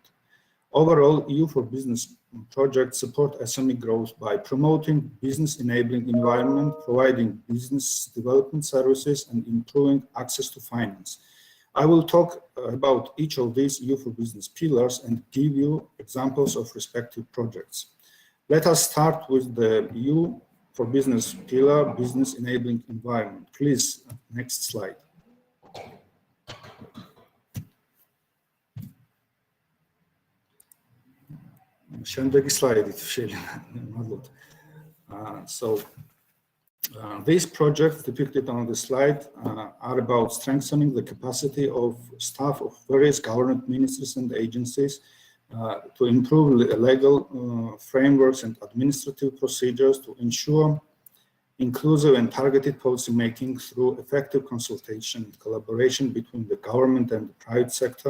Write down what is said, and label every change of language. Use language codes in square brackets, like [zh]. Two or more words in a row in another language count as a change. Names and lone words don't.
[en] Overall, EU for Business projects support SME growth by promoting business enabling environment, providing business development services, and improving access to finance. I will talk about each of these EU for Business pillars and give you examples of respective projects. Let us start with the EU for Business pillar, business enabling environment. Please, next slide. [ka] შემდეგი სლაიდით შეიძლება. [en] These projects depicted on the slide are about strengthening the capacity of staff of various government ministries and agencies to improve legal frameworks and administrative procedures to ensure inclusive and targeted policy making through effective consultation and collaboration between the government and the private sector.